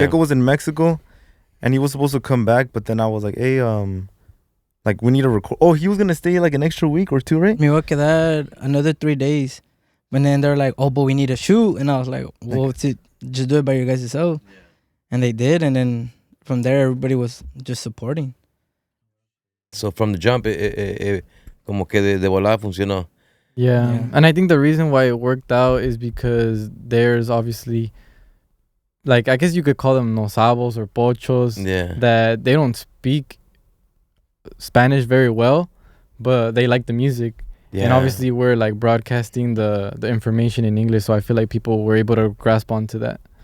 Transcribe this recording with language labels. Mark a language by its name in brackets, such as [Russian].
[English] Gecko was in Mexico and he was supposed to come back. But then I was like, hey, like, we need to record. Oh, he was going to stay like an extra week or 2, right? [Spanish] Me voy a quedar [English] another 3 days. And then they're like, oh, but we need a shoot. And I was like, well, just do it by your guys' self. And they did. And then from there, everybody was just supporting. So from the jump, [Spanish] como que de volada funcionó. [English] Yeah. And I think the reason why it worked out is because there's obviously, like, I guess you could call them nosabos or pochos, that they don't speak Spanish very well, but they like the music. Yeah. And obviously we're like broadcasting the information in English, so I feel like people were able to grasp onto that.